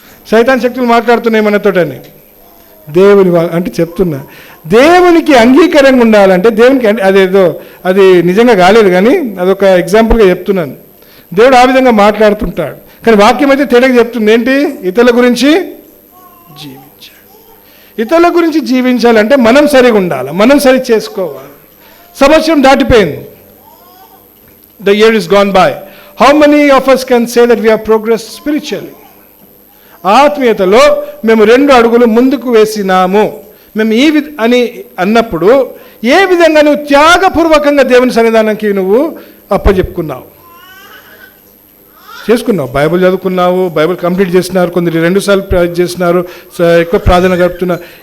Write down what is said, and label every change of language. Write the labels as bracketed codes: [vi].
[te] సైతాన్ శక్తులు మాట్లాడుతున్నాయి మనతోటని. దేవుని అంటే చెప్తున్నా, దేవునికి అంగీకారంగా ఉండాలంటే దేవునికి అది నిజంగా కాలేదు, కానీ అదొక ఎగ్జాంపుల్గా చెప్తున్నాను. దేవుడు ఆ విధంగా మాట్లాడుతుంటాడు. కానీ వాక్యం అయితే తేడాగా చెప్తుంది ఏంటి? ఇతరుల గురించి జీవించాలి. ఇతరుల గురించి జీవించాలంటే మనం సరిగా ఉండాలి, మనం సరి చేసుకోవాలి. సంవత్సరం దాటిపోయింది. [en] The year is gone by. How many of us can say that we have progressed spiritually? [te] ఆత్మీయతలో మేము 2 అడుగులు ముందుకు వేసినాము. మేము అని అన్నప్పుడు ఏ విధంగా నువ్వు త్యాగపూర్వకంగా దేవుని సన్నిధానానికి నువ్వు అప్పచెప్పుకున్నావు, చేసుకున్నావు? బైబిల్ చదువుకున్నావు, బైబిల్ కంప్లీట్ చేసినారు, కొందరు 2 సార్లు చేసినారు, ఎక్కువ ప్రార్థన గడుపుతున్నారు.